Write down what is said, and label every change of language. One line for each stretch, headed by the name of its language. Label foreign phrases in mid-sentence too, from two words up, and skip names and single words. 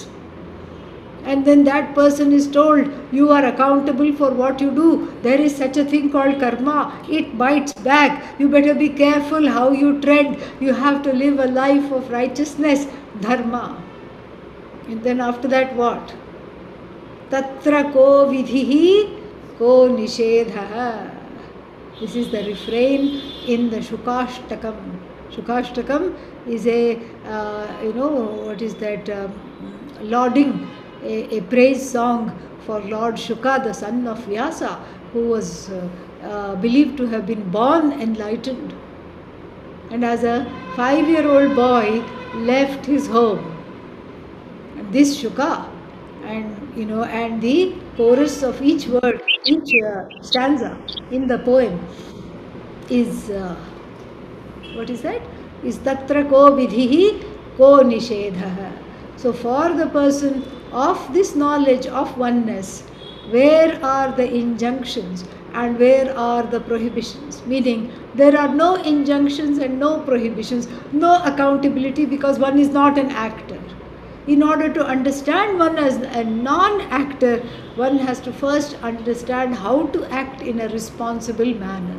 English: And then that person is told, you are accountable for what you do. There is such a thing called karma. It bites back. You better be careful how you tread. You have to live a life of righteousness, dharma. And then after that what?
Sanskrit: तत्र को विधिः को निषेधः.
English: This is the refrain in the Shukashtakam. Shukashtakam is what is that? Lauding, a praise song for Lord Shuka, the son of Vyasa, who was believed to have been born enlightened. And as a 5-year-old boy left his home. And this Shuka, and the chorus of each word, each stanza in the poem is, what is that?
Sanskrit: Is तत्र को विधिः को निषेधः.
English: So for the person of this knowledge of oneness, where are the injunctions and where are the prohibitions? Meaning, there are no injunctions and no prohibitions, no accountability, because one is not an actor. In order to understand one as a non-actor, one has to first understand how to act in a responsible manner.